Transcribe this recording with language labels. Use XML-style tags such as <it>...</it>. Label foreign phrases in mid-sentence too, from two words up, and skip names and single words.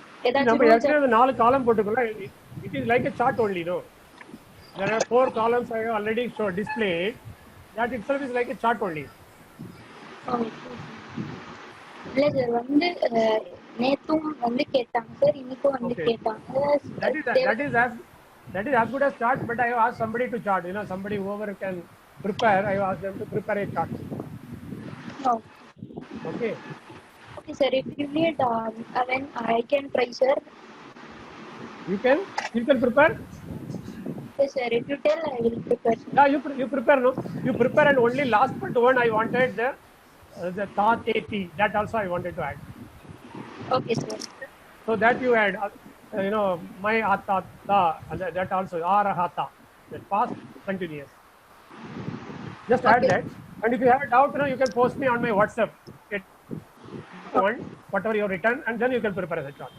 <ta>ஏதாச்சும் 4 காலம் போட்டுக்கலாம்.</ta> <en>it is like a chart only, no? There are 4 columns I have already displayed. That itself is like a chart only.</en> <ta>இல்ல சார் வந்து நேத்தும் வந்து கேட்டாங்க சார், இன்னைக்கும் வந்து</ta> <en>Okay.</en> <ta>கேட்டாங்க.</ta> <en>That is as good as chart, but I have asked somebody to chart. You know, somebody whoever can prepare, I have asked them to prepare a chart. Oh, Okay. okay sir, if you need then I can try sir. You can prepare. Yes sir, if you tell I will prepare sir. Yeah, you prepare, no? You prepare, and only last but one I wanted the ta te ti. That also I wanted to add. Okay sir. So that you add, you know, my ata ta, and that also arahata, that past continuous. Just add Okay. that, and if you have a doubt, you know, you can post me on my WhatsApp. Whatever you have written, and then you can prepare as a chart.</en>